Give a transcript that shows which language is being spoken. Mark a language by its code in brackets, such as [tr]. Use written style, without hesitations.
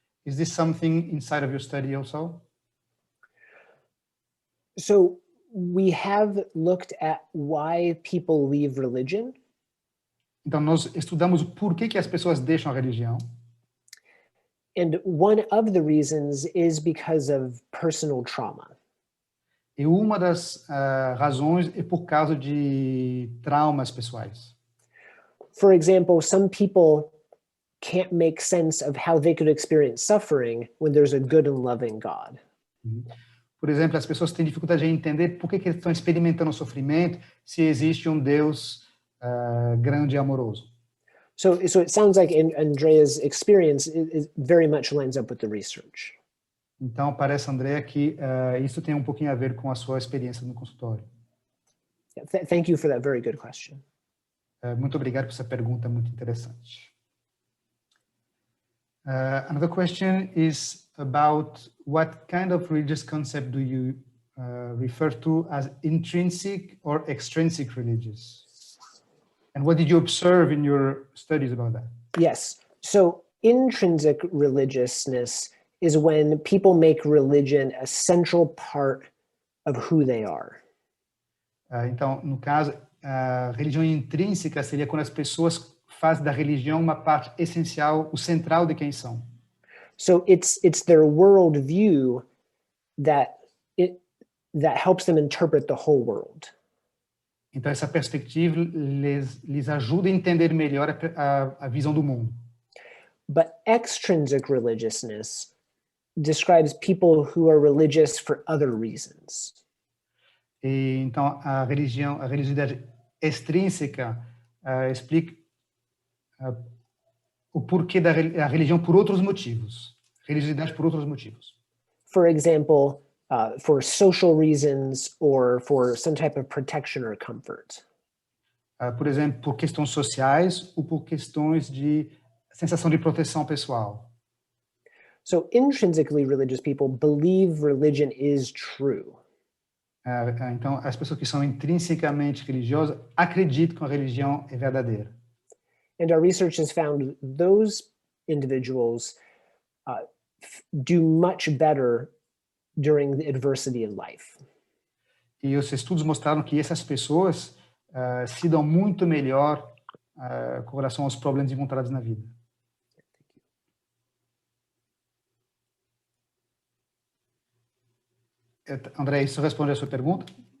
[en] Is this something inside of your study also? So we have looked at why people leave religion. [pt] Então nós estudamos o porquê que as pessoas deixam a religião. [en] And one of the reasons is because of personal trauma. [pt] E uma das razões é por causa de traumas pessoais. [en] For example, some people can't make sense of how they could experience suffering when there's a good and loving God. [pt] Por exemplo, as pessoas têm dificuldade em entender por que eles estão experimentando sofrimento se existe um Deus grande e amoroso. [en] So it sounds like Andrea's experience is very much lines up with the research. [pt] Então, parece, Andrea, que isso tem um pouquinho a ver com a sua experiência no consultório. [en] Yeah, thank you for that very good question. [pt] Muito obrigado por essa pergunta muito interessante. [en] Another question is about what kind of religious concept do you refer to as intrinsic or extrinsic religious? And what did you observe in your studies about that? Yes. So intrinsic religiousness is when people make religion a central part of who they are. [pt] Então, no caso, a religião intrínseca seria quando as pessoas faz da religião uma parte essencial, o central de quem são. [en] So it's their worldview that helps them interpret the whole world. [pt] Então, essa perspectiva lhes ajuda a entender melhor a visão do mundo. [en] But extrinsic religiousness describes people who are religious for other reasons. [pt] E, então, a religiosidade extrínseca explica o porquê da religião por outros motivos. Religiosidade por outros motivos. [en] For example, for social reasons or for some type of protection or comfort. [pt] Por exemplo, por questões sociais ou por questões de sensação de proteção pessoal. [en] So intrinsically religious people believe religion is true. [pt] Então, as pessoas que são intrinsecamente religiosas acreditam que a religião é verdadeira. [en] And our research has found those individuals do much better during the adversity in life. [pt] E os estudos mostraram que essas pessoas se dão muito melhor com relação aos problemas encontrados na vida. André, isso responde a sua pergunta?